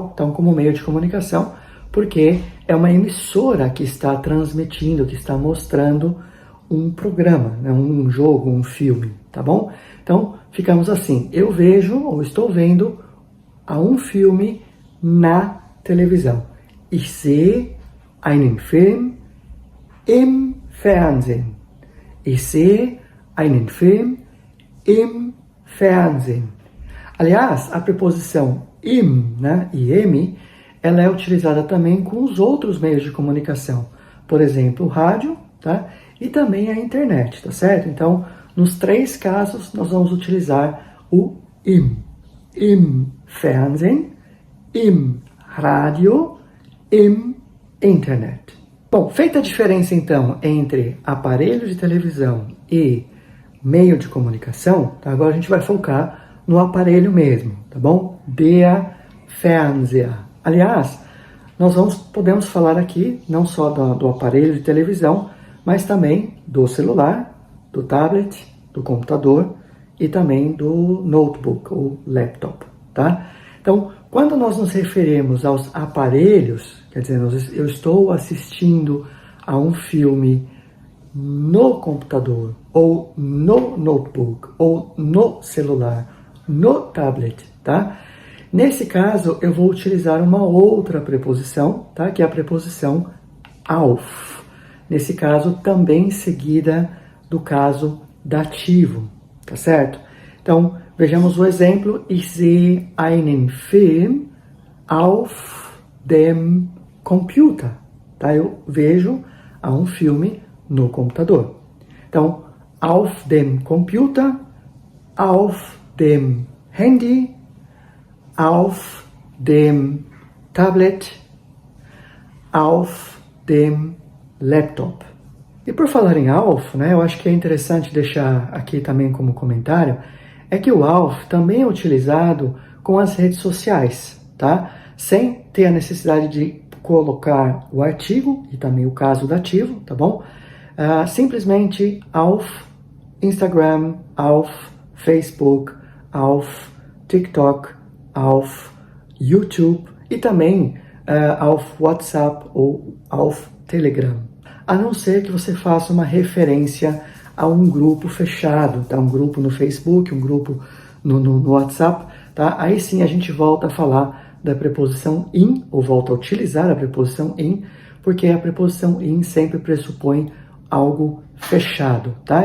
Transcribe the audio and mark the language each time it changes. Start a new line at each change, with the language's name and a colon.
Portuguese: Então, como meio de comunicação, porque é uma emissora que está transmitindo, que está mostrando um programa, né? Um jogo, um filme, tá bom? Então, ficamos assim. Eu vejo, ou estou vendo, a um filme na televisão.
German: Ich sehe einen Film im Fernsehen. Ich sehe einen Film im Fernsehen.
Portuguese: Aliás, a preposição im, né, im, ela é utilizada também com os outros meios de comunicação. Por exemplo, o rádio, tá? E também a internet, tá certo? Então, nos três casos, nós vamos utilizar o im.
German: Im Fernsehen, im Radio, im Internet.
Portuguese: Bom, feita a diferença então entre aparelho de televisão e meio de comunicação, tá? Agora a gente vai focar no aparelho mesmo, tá bom?
German: Der Fernseher.
Portuguese: Aliás, podemos falar aqui não só do aparelho de televisão, mas também do celular, do tablet, do computador e também do notebook ou laptop, tá? Então, quando nós nos referimos aos aparelhos, quer dizer, eu estou assistindo a um filme no computador, ou no notebook, ou no celular, no tablet, tá? Nesse caso, eu vou utilizar uma outra preposição, tá? Que é a preposição auf. Nesse caso, também seguida do caso dativo, tá certo? Então, vejamos o exemplo.
German: Ich sehe einen Film auf dem Computer.
Portuguese: Tá? Eu vejo um filme no computador.
German: Então, auf dem Computer, auf dem Handy, auf dem Tablet, auf dem Laptop.
Portuguese: E por falar em auf, né, eu acho que é interessante deixar aqui também como comentário, é que o auf também é utilizado com as redes sociais, tá? Sem ter a necessidade de colocar o artigo e também o caso dativo, tá bom? Simplesmente auf Instagram, auf Facebook, auf TikTok, auf YouTube e também auf WhatsApp ou auf Telegram. A não ser que você faça uma referência a um grupo fechado, tá? Um grupo no Facebook, um grupo no WhatsApp, tá? Aí sim a gente volta a falar da preposição in, ou volta a utilizar a preposição in, porque a preposição in sempre pressupõe algo fechado, tá?